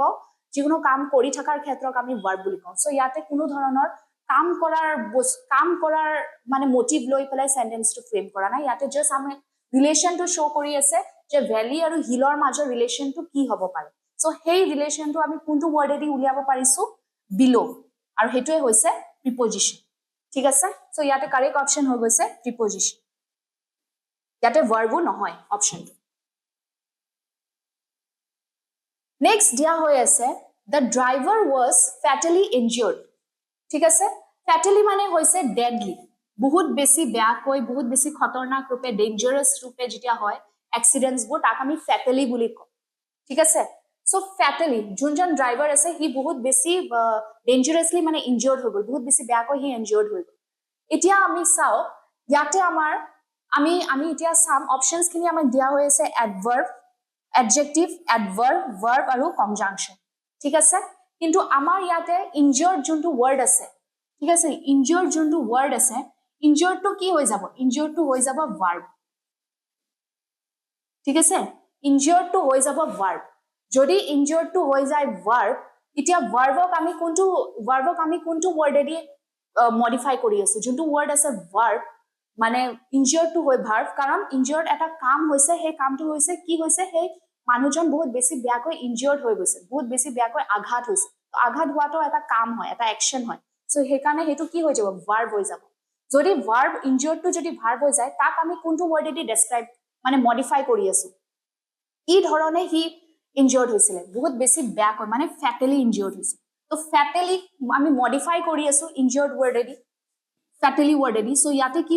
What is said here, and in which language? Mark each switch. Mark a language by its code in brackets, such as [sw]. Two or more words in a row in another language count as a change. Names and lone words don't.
[as] কওঁ যিকোনো কাম কৰি থাকাৰ ক্ষেত্ৰক আমি verb বুলি কওঁ সো ইয়াতে কোনো ধৰণৰ কাম কৰাৰ মানে মোটিভ লৈ পেলাই [en] sentenceটো frame [as] কৰা নাই ইয়াতে জাস্ট আমি [en] relationটো show [as] কৰি আছে যে ভ্যালি আৰু হিলৰ মাজৰ ৰিলেশনটো কি হ'ব পাৰে সো হেই ৰিলেশনটো আমি কোনটো ওয়াৰ্ডেদি উলিয়াব পাৰিছো বিলো আৰু হেতুৱে হৈছে প্ৰিপজিশন ঠিক আছে সো ইয়াতে [en] correct option [as] হৈ গৈছে প্ৰিপজিশন ইয়াতে ভাৰ্বো নহয় অপশনটো নেক্সট দিয়া হৈ আছে [en] the driver was fatally injured [as] ঠিক আছে fatally মানে হৈছে deadly বহুত বেছি বেয়াকৈ বহুত বেছি খতৰনাক ৰূপে ডেঞ্জারাস ৰূপে যেতিয়া হয় এক্সিডেন্টস বোৰ তাক আমি fatally বুলি কওঁ ঠিক আছে সো fatally যোনজন ড্ৰাইভাৰ আছে হি বহুত বেছি ডেঞ্জারাসলি মানে ইনজৰ্ড হৈ গল বহুত বেছি বেয়াকৈ হি ইনজৰ্ড হৈ গল এতিয়া আমি চাও ইয়াতে আমাৰ আমি এতিয়া [en] some options [as] খিনি আমাক দিয়া হৈ আছে [en] adverb adjective adverb verb [as] আৰু conjunction ঠিক আছে কিন্তু আমাৰ ইয়াতে injured যোনটো word আছে ঠিক আছে injured যোনটো word আছে [en] injured to [as] কি হৈ যাব [en] injured to [as] হৈ যাব verb ঠিক আছে [en] injured to [as] হৈ যাব verb যদি [en] injured to [as] হৈ যায় verb এতিয়া verbক আমি কোনটো word এদি modify কৰি আছো যোনটো word আছে verb মানে [en] injured to [as] হৈ verb কাৰণ injured এটা কাম হৈছে সেই কামটো হৈছে কি হৈছে সেই মানুহজন বহুত বেছি বেয়াকৈ ইনজিয়ৰ্ড হৈ গৈছে বহুত বেছি বেয়াকৈ আঘাত হৈছে তো আঘাত হোৱাটো এটা কাম হয় এটা অ্যাকশন হয় সো হেকাৰণে হেতু কি হৈ যাব ভাৰ্ব হৈ যাব যদি ভাৰ্ব [en] injured to [as] যদি ভাৰ্ব হৈ যায় তাক আমি কোনটো ওয়াৰ্ডেদি ডেসক্ৰাইব মানে মডিফাই কৰি আছো কি ধৰণে হি ইনজিয়ৰ্ড হৈছিল বহুত বেছি বেয়াকৈ মানে [en] fatally injured [as] হৈছে তো ফ্যাটেলি আমি মডিফাই কৰি আছো ইনজিয়ৰ্ড ওয়াৰ্ডেদি ফ্যাটেলি ওয়াৰ্ডেদি সো ইয়াতে কি